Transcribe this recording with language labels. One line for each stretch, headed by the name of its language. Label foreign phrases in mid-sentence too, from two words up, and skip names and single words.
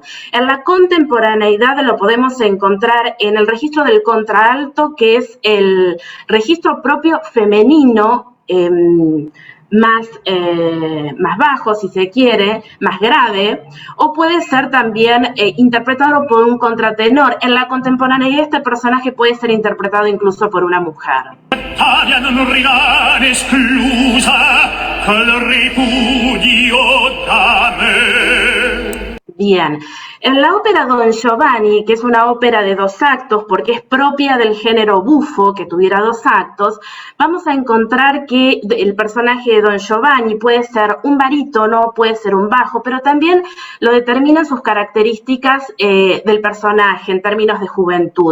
Spanish: En la contemporaneidad lo podemos encontrar en el registro del contralto, que es el registro propio femenino más bajo, si se quiere, más grave, o puede ser también interpretado por un contratenor. En la contemporaneidad este personaje puede ser interpretado incluso por una mujer.
Italian: Aria non rimane esclusa col ripudio da me.
Spanish: Bien, en la ópera Don Giovanni, que es una ópera de 2 actos porque es propia del género bufo, que tuviera 2 actos, vamos a encontrar que el personaje de Don Giovanni puede ser un barítono, puede ser un bajo, pero también lo determinan sus características del personaje en términos de juventud.